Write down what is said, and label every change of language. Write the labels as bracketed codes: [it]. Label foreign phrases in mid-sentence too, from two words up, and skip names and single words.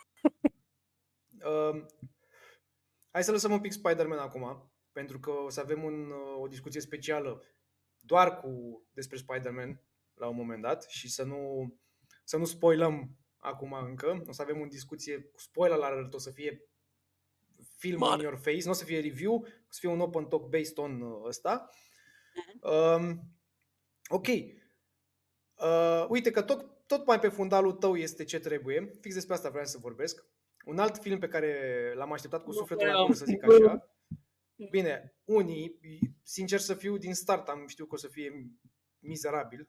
[ro] Hai să lăsăm un pic Spider-Man acum, pentru că o să avem o discuție specială doar despre Spider-Man la un moment dat și să nu spoilăm acum încă. O să avem o discuție cu [en] spoiler alert, [ro] o să fie film [en] in your face, [ro] nu o să fie review, o să fie un [en] open talk based on [ro] ăsta. Ok. Uite că tot mai pe fundalul tău este Ce trebuie. Fix despre asta vreau să vorbesc. Un alt film pe care l-am așteptat cu sufletul la gură, să zic așa. Bine, unii, sincer să fiu, din start am știut că o să fie mizerabil.